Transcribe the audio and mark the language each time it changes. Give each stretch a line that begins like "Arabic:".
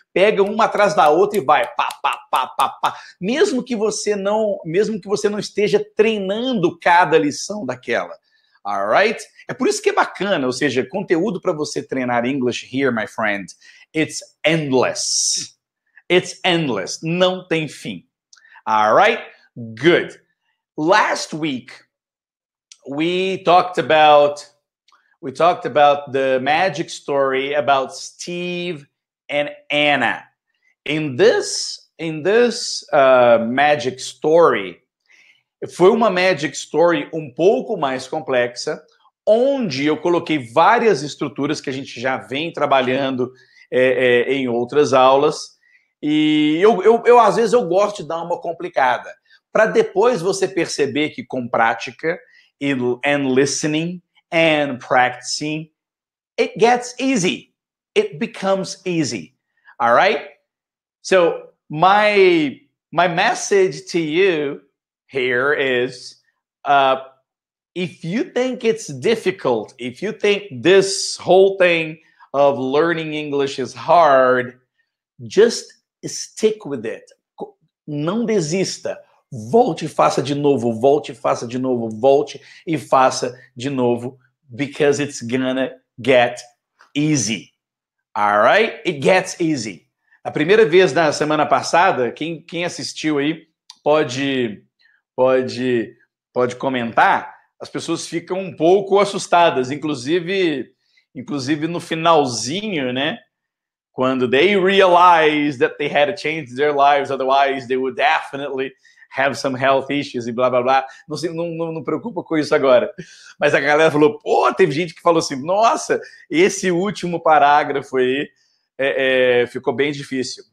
Portuguese: Pega uma atrás da outra e vai pá, pá, pá, pá, pá. Mesmo que você não esteja treinando cada lição daquela.
English: Alright?
Portuguese: É por isso que é bacana, ou seja, conteúdo para você treinar
English: English here, my friend, it's endless. It's endless.
Portuguese: Não tem fim.
English: Alright? Good. Last week, we talked about the magic story about Steve and Anna. In this magic story,
Portuguese: foi uma magic story um pouco mais complexa, onde eu coloquei várias estruturas que a gente já vem trabalhando em outras aulas. E eu às vezes eu gosto de dar uma complicada, para depois você perceber que com prática
English: and listening and practicing, it gets easy. It becomes easy. All right? So my message to you here is, if you think it's difficult, if you think this whole thing of learning English is hard, just stick with it.
Portuguese: Não desista. Volte e faça de novo, volte e faça de novo, volte e faça de novo,
English: because it's gonna get easy. All right? It gets easy.
Portuguese: A primeira vez na semana passada, quem assistiu aí pode, pode comentar. As pessoas ficam um pouco assustadas, inclusive no finalzinho, né? Quando
English: they realized that they had to change their lives, otherwise they would definitely have some health issues
Portuguese: e blá, blá, blá. Não preocupa com isso agora. Mas a galera falou, pô, teve gente que falou assim, nossa, esse último parágrafo aí ficou bem difícil.